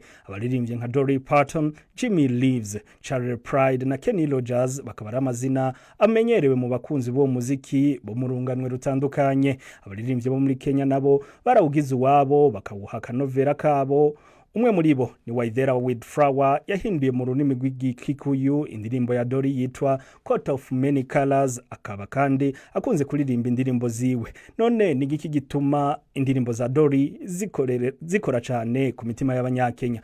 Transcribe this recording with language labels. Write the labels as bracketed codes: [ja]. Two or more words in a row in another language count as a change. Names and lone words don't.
[rn] Abaririmbye nka Dolly Parton, Jimmy Leaves, Charlie Pride na Kenny Rogers bakaba ari amazina amenyerewe mu bakunzi bo muziki bo mu runganwe rutandukanye. Abaririmbye bo muri Kenya nabo barawugize wabo bakawuha kanovera kabo. Umwe muri bo ni Waithera with Flower yahinduye mu runimi rw'Igikikuyu indirimbo ya Dolly yitwa Coat of Many Colors, akaba kandi akunze kuririmba indirimbo ziwe. None ni giki gituma indirimbo za Dolly zikora cyane ku mitima y'abanyakenya?